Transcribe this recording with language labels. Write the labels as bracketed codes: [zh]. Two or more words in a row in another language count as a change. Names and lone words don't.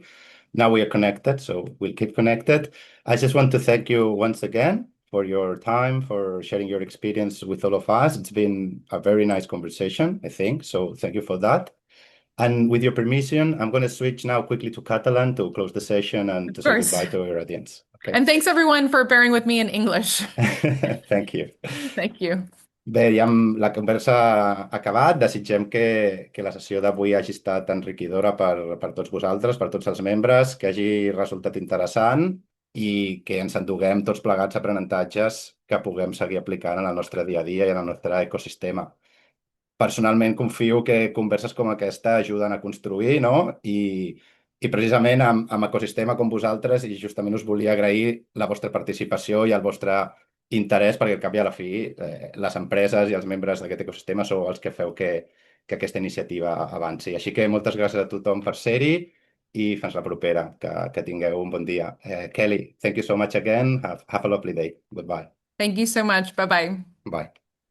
[en] Now we are connected, so we'll keep connected. I just want to thank you once again for your time, for sharing your experience with all of us. It's been a very nice conversation, I think. So thank you for that. And with your permission, I'm going to switch now quickly to Catalan to close the session and to say goodbye to our audience. Okay. And thanks everyone for bearing with me in English. Thank you. Thank you. [ca] Bé, ja amb la conversa acabat, desitgem que la sessió d'avui hagi estat enriquidora per tots vosaltres, per tots els membres, que hagi resultat interessant i que ens enduguem tots plegats aprenentatges que puguem seguir aplicant en el nostre dia a dia i en el nostre ecosistema. Personalment confio que converses com aquesta ajuden a construir, no? I precisament amb ecosistema com vosaltres, i justament us volia agrair la vostra participació i el vostre interès, perquè al cap i a la fi les empreses i els membres d'aquest ecosistema sou els que feu que aquesta iniciativa avanci. Així que moltes gràcies a tothom per ser-hi i fins la propera. Que tingueu un bon dia. [en] Kelly, thank you so much again. Have a lovely day. Goodbye. Thank you so much. Bye-bye. Bye.